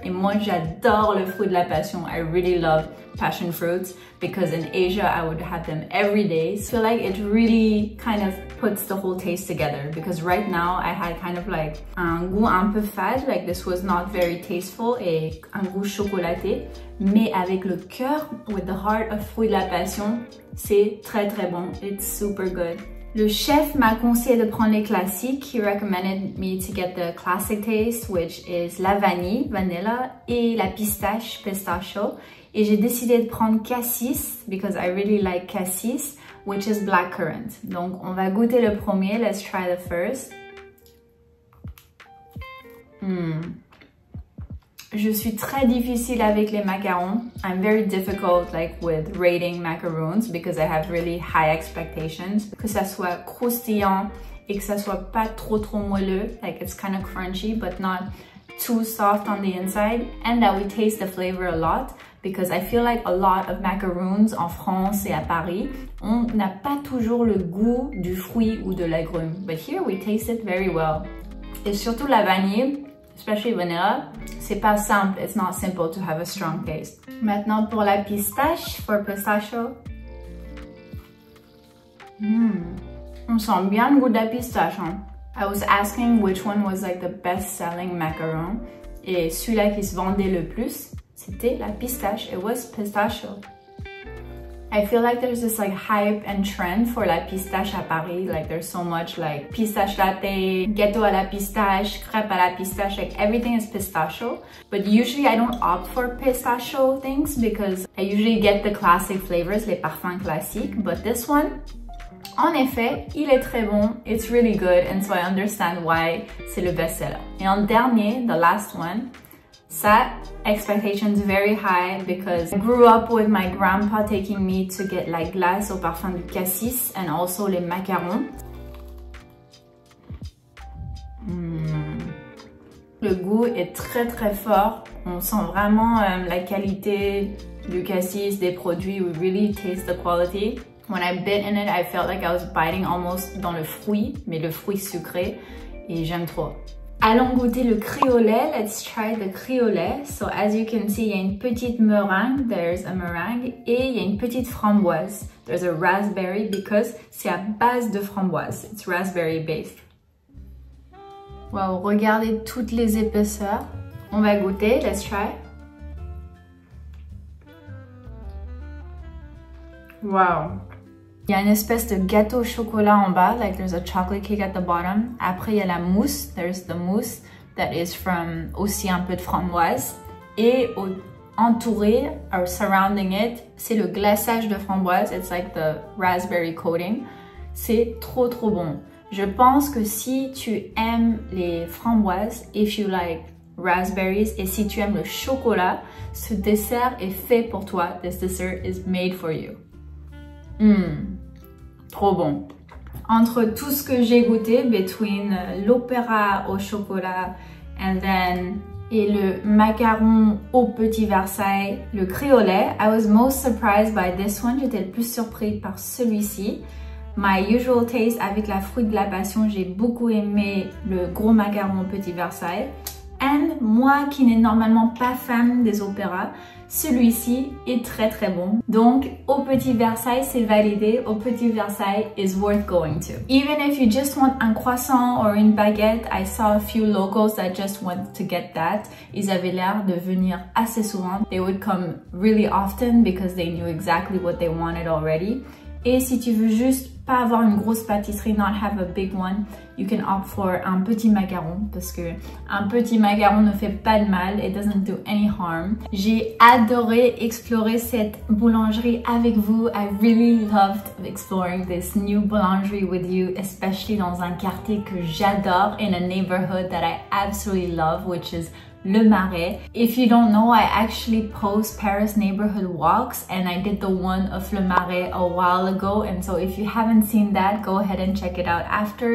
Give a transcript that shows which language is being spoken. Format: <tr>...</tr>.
<fr>Et moi, j'adore le fruit de la passion.</fr> <en>I really love passion fruits because in Asia, I would have them every day. So I feel like it really kind of puts the whole taste together because right now, I had kind of like</en> <fr>un goût un peu fade,</fr> <en>like this was not very tasteful</en> <fr>et un goût chocolaté. Mais avec le cœur,</fr> <en>with the heart of</en> <fr>fruit de la passion, c'est très très bon.</fr> <en>It's super good.</en> <fr>Le chef m'a conseillé de prendre les classiques.</fr> <en>He recommended me to get the classic taste, which is</en> <fr>la vanille,</fr> <en>vanilla,</en> <fr>et la pistache,</fr> <en>pistachio.</en> <fr>Et j'ai décidé de prendre</fr> <en>cassis, because I really like cassis, which is blackcurrant.</en> <fr>Donc, on va goûter le premier.</fr> <en>Let's try the first.</en> <fr>Je suis très difficile avec les macarons.</fr> <en>I'm very difficult like with rating macaroons because I have really high expectations.</en> <fr>Que ça soit croustillant et que ça soit pas trop moelleux.</fr> <en>Like it's kind of crunchy but not too soft on the inside. And that we taste the flavor a lot because I feel like a lot of macaroons</en> <fr>en France et à Paris, on n'a pas toujours le goût du fruit ou de l'agrume.</fr> <en>But here we taste it very well.</en> <fr>Et surtout la vanille,</fr> <en>especially vanilla,</en> <fr>c'est pas simple.</fr> <en>It's not simple to have a strong taste.</en> <fr>Maintenant pour la pistache,</fr> <en>for pistachio.</en> <fr>On sent bien le goût de la pistache. Hein?</fr> <en>I was asking which one was like the best selling macaron.</en> <fr>Et celui-là qui se vendait le plus, c'était la pistache.</fr> <en>It was pistachio. I feel like there's this like hype and trend for</en> <fr>la pistache à Paris.</fr> <en>Like there's so much like pistache latte,</en> <fr>gâteau à la pistache, crêpe à la pistache,</fr> <en>like everything is pistachio. But usually I don't opt for pistachio things because I usually get the classic flavors,</en> <fr>les parfums classiques.</fr> <en>But this one,</en> <fr>en effet, il est très bon.</fr> <en>It's really good and so I understand why</en> <fr>c'est le best-seller. Et en dernier,</fr> <en>the last one, ça, expectations very high because I grew up with my grandpa taking me to get</en> <fr>la glace au parfum du cassis</fr> <en>and also les macarons.</en> <fr>Le goût est très fort. On sent vraiment la qualité du cassis, des produits.</fr> <en>We really taste the quality. When I bit in it, I felt like I was biting almost</en> <fr>dans le fruit, mais le fruit sucré. Et j'aime trop. Allons goûter le criolet.</fr> <en>Let's try the criolet. So as you can see,</en> <fr>il y a une petite meringue.</fr> <en>There's a meringue.</en> <fr>Et il y a une petite framboise.</fr> <en>There's a raspberry because</en> <fr>c'est à base de framboise.</fr> <en>It's raspberry based.</en> <fr>Wow, regardez toutes les épaisseurs. On va goûter.</fr> <en>Let's try.</en> <fr>Wow. Il y a une espèce de gâteau au chocolat en bas,</fr> <en>like there's a chocolate cake at the bottom.</en> <fr>Après, il y a la mousse,</fr> <en>there's the mousse that is from</en> <fr>aussi un peu de framboise. Et entouré,</fr> <en>or surrounding it,</en> <fr>c'est le glaçage de framboise.</fr> <en>It's like the raspberry coating.</en> <fr>C'est trop bon. Je pense que si tu aimes les framboises,</fr> <en>if you like raspberries,</en> <fr>et si tu aimes le chocolat, ce dessert est fait pour toi.</fr> <en>This dessert is made for you.</en> <fr>Trop bon. Entre tout ce que j'ai goûté, between l'opéra au chocolat et le macaron au petit Versailles, le criolet,</fr> <en>I was most surprised by this one.</en> <fr>J'étais le plus surprise par celui-ci.</fr> <en>My usual taste</en> <fr>avec la fruit de la passion, j'ai beaucoup aimé le gros macaron au petit Versailles. And moi qui n'ai normalement pas fan des opéras, celui-ci est très bon. Donc, au Petit Versailles, c'est validé.</fr> <en>Au Petit Versailles is worth going to. Even if you just want un croissant or une baguette, I saw a few locals that just went to get that.</en> <fr>Ils avaient l'air de venir assez souvent.</fr> <en>They would come really often because they knew exactly what they wanted already.</en> <fr>Et si tu veux juste pas avoir une grosse pâtisserie,</fr> <en>not have a big one, you can opt for</en> <fr>un petit macaron parce que un petit macaron ne fait pas de mal,</fr> <en>it doesn't do any harm.</en> <fr>J'ai adoré explorer cette boulangerie avec vous.</fr> <en>I really loved exploring this new boulangerie with you, especially</en> <fr>dans un quartier que j'adore,</fr> <en>in a neighborhood that I absolutely love, which is Le Marais. If you don't know, I actually post Paris neighborhood walks and I did the one of Le Marais a while ago, and so if you haven't seen that, go ahead and check it out after.</en>